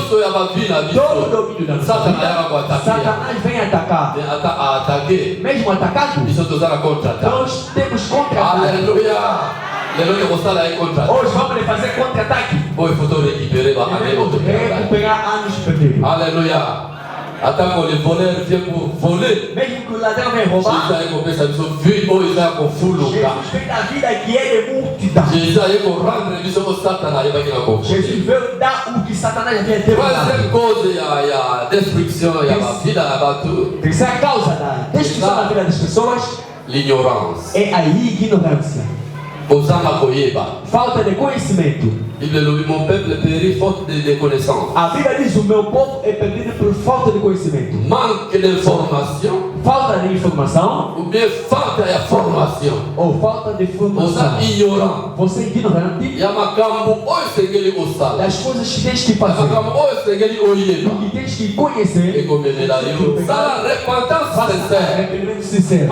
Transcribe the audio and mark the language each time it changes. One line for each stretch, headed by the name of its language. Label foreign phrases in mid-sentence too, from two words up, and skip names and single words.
Portuguese: Todo domínio da Satanás vem atacar. Mesmo atacado, nós temos contra-ataque. Aleluia. Hoje vamos fazer contra-ataque. Recuperar anos perdidos. Aleluia. Até que o
French: voleur vient pour voler.
Portuguese: Mesmo que o ladrão vem roubar, Jesus vem da vida que é de multidão. Jesus veio dar o que Satanás havia derrubado. Terceira causa da destruição da vida das pessoas é a ignorância. Falta de conhecimento.
French: Mon peuple périt faute de connaissance.
Portuguese: A Bíblia diz: o meu povo é perdido por falta de conhecimento.
French: Manque d'information.
Portuguese: Falta de informação.
French: Ou bien
Portuguese: falta de formação. Ou falta de formação. Você é ignorante. Você é ignorante das coisas que tens que fazer. O que tens que conhecer. Arrependimento sincero.